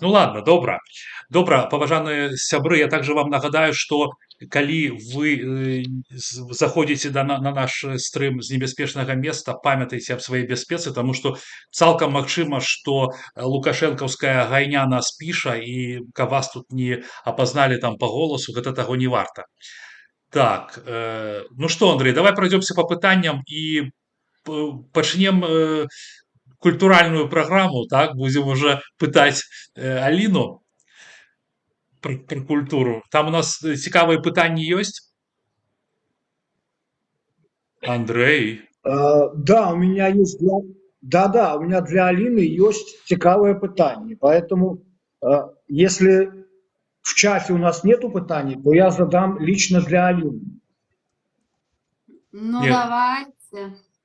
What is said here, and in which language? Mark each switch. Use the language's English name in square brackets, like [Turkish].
[Belarusian] Ну ладно, добра, паважаныя сябры, я также вам нагадаю, что калі вы заходите на наш стрим з небяспечнага места, памятайте аб сваёй бяспецы, [Russian] потому что [Belarusian] цалкам магчыма, что лукашэнкаўская гайня нас піша, і каб вас тут не опознали там по голосу, гэта таго не варта. [Russian] Так, ну что, Андрей, давай пройдемся по пытанням и пачнем культуральную программу, так, будем уже пытать Алину про культуру. [Belarusian] Там у нас цікавые пытанні есть? Андрей? [Russian] Да, у меня есть у меня для Алины есть [Belarusian] цікавое пытание, [Russian] поэтому если в чате у нас нету пытаний, то я задам лично для Алины. Ну, нет. Давайте.